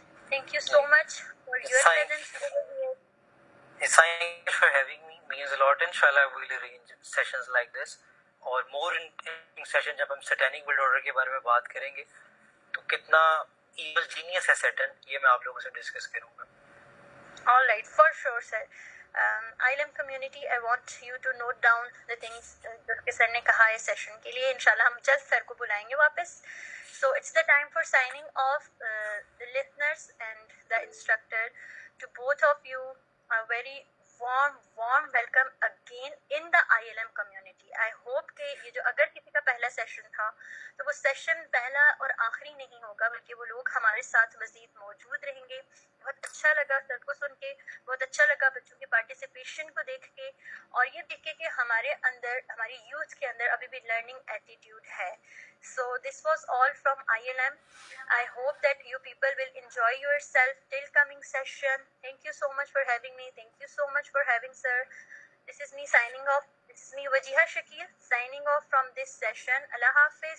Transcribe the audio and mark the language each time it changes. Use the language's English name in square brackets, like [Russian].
[English] Thank you so much for your presence over here. Thank you for having me. Means a lot. Inshallah we'll arrange sessions like this [Urdu] اور [English] more interesting session [Urdu] جب ہم satanic world order کے بارے میں بات کریں گے تو کتنا evil genius ہے Satan, یہ میں آپ لوگوں سے ڈسکس کروں گا. [English] All right, for sure, sir. ILM community, I want you to note down the things [Urdu] جو کہ سر نے کہا ہے سیشن کے لیے. انشاءاللہ ہم جلد سر کو بلائیں گے واپس. [English] So it's the time for signing off. The listeners and the instructor, to both of you, a very warm welcome again in the ILM community. I hope [Urdu] کہ یہ جو اگر کسی کا پہلا سیشن تھا تو وہ سیشن پہلا اور آخری نہیں ہوگا, بلکہ وہ لوگ ہمارے ساتھ مزید موجود رہیں گے. بہت اچھا لگا سر کو سن کے, بہت اچھا لگا بچوں کے پارٹیسپیشن کو دیکھ کے, اور یہ دیکھ کے کہ ہمارے اندر, ہماری یوتھ کے اندر ابھی بھی لرننگ ایٹیٹیوڈ ہے. [English] So this was all from ILM. I hope that you people will enjoy yourself till coming session. Thank you so much for having me. Thank you so much for having sir. This is me signing off. This is me Wajiha Shakir signing off from this session. Allah Hafiz.